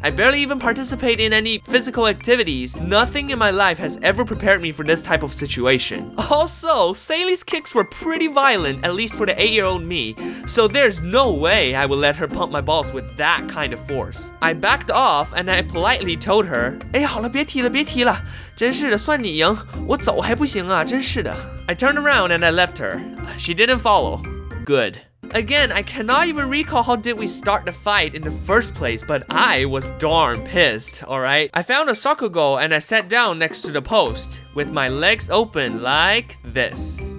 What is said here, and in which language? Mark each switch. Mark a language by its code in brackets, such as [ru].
[en] I barely even participate in any physical activities. Nothing in my life has ever prepared me for this type of situation. Also, Saley's kicks were pretty violent, at least for the 8-year-old me. So there's no way I would let her pump my balls with that kind of force. [zh] I backed off and I politely told her, 哎，好了，别提了，别提了。真是的，算你赢，我走还不行啊，真是的。 [en] I turned around and I left her. She didn't follow. Good. Again, I cannot even recall how did we start the fight in the first place, but I was darn pissed, alright? I found a soccer goal and I sat down next to the post, with my legs open like this.